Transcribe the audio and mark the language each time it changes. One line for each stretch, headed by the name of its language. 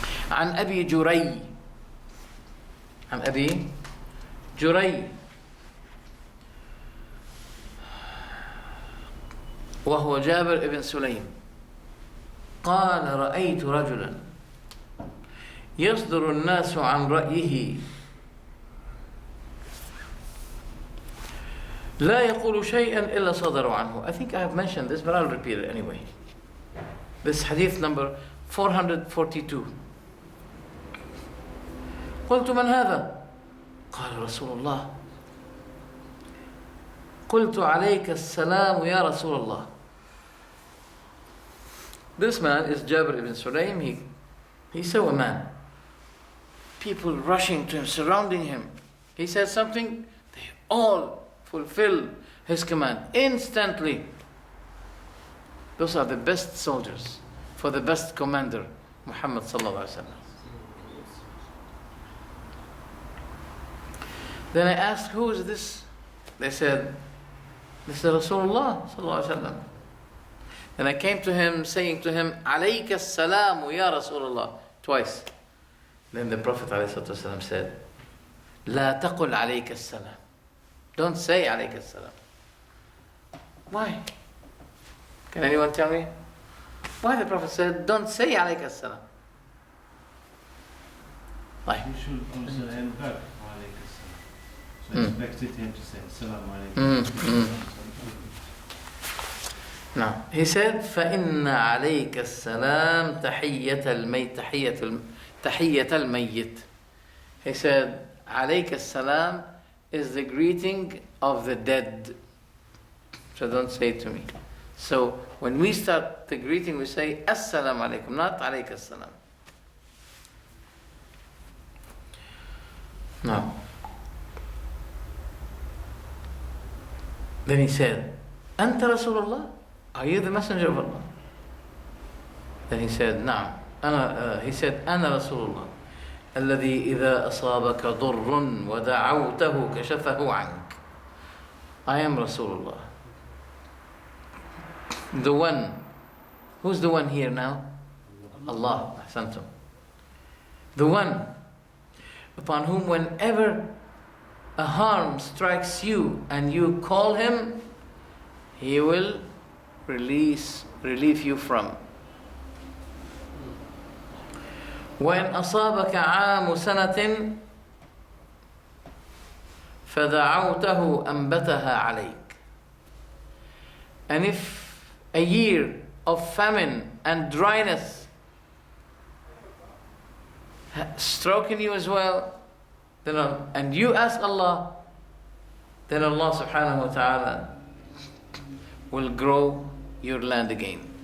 Arabic: عن أبي جري عن أبي جري وهو جابر بن سليم قال رأيت رجلا يصدر الناس عن رأيه لا يقول شيئا إلا صدروا عنه.
English: I think I have mentioned this, but I'll repeat it anyway. This hadith number 442.
Arabic: قلت من هذا؟ قال رسول الله. قلت عليك السلام يا رسول الله.
English: This man is Jabir ibn Sulaim. He saw a man, people rushing to him, surrounding him. He says something, they all fulfill his command instantly. Those are the best soldiers for the best commander, Muhammad sallallahu alaihi wasallam. Then I asked, who is this? They said, this is Rasulullah sallallahu alaihi wasallam. Then I came to him saying to him, alayka as-salamu ya Rasulullah, twice. Then the Prophet ﷺ said, La taqul alayka as-salam. Don't say alayka as-salam. Why? Can anyone tell me? Why the Prophet said, don't say alayka as-salam? Why? You should also end back alayka as-salam. So I expected him to say salam alaykum. No. He said,
Arabic: فَإِنَّ عَلَيْكَ السَّلَامِ تَحِيَّةَ الْمَيِّتِ.
English: He said,
Arabic: عَلَيْكَ السَّلَامِ
English: is the greeting of the dead. So don't say it to me. So when we start the greeting, we say, Assalamu alaikum, not alayka as-salam. No. Then he said, Anta Rasulullah? Are you the messenger of Allah? Then he said, نعم. He said,
Arabic: أنا رسول الله الذي إذا أصابك ضر ودعوته كشفه عنك.
English: I am Rasulullah. The one. Who's the one here now? Allah. أحسنتم. The one upon whom whenever a harm strikes you and you call him, he will relieve you from.
Arabic: وإن أصابك عام سنة فدعوته أنبتها عليك.
English: And if a year of famine and dryness stroking you as well, then and you ask Allah, then Allah subhanahu wa ta'ala will grow your land again.